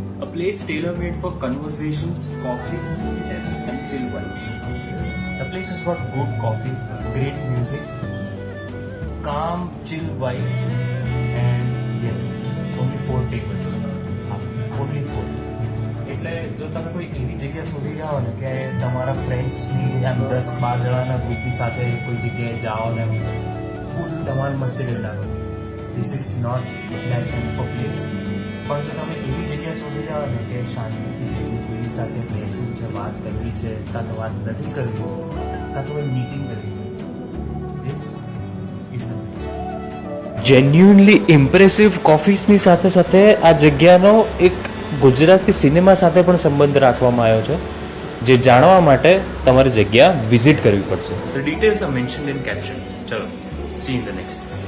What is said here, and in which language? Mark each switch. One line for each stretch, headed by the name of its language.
English: A place tailor-made for conversations, coffee, and chill vibes. The place has got good coffee, great music, calm, chill vibes, and yes, only 4 tables. Only 4.
Gujarati: એટલે જો તમે કોઈ એવી જગ્યા શોધી જાઓ ને કે તમારા ફ્રેન્ડ્સની આમ 10-12 જણાના ગ્રુપની સાથે કોઈ જગ્યાએ જાઓ ને ફૂલ તમારે મસ્તી કરી નાખો,
English: This is not that kind of place.
Gujarati: પણ જો તમે એવી જગ્યા શોધી જાઓ ને કે શાંતિથી જઈને કોઈની સાથે બેસવું છે, વાત કરવી છે, કાં તો વાત નથી કરવી, કાં તો કોઈ મીટિંગ કરવી,
English: This is the place. Genuinely impressive કોફીસની
Gujarati: સાથે સાથે આ જગ્યાનો એક ગુજરાતી સિનેમા સાથે પણ સંબંધ રાખવામાં આવ્યો છે, જે જાણવા માટે તમારે જગ્યા વિઝિટ કરવી પડશે.
English: The details are mentioned in caption. Chalo, see you in the next.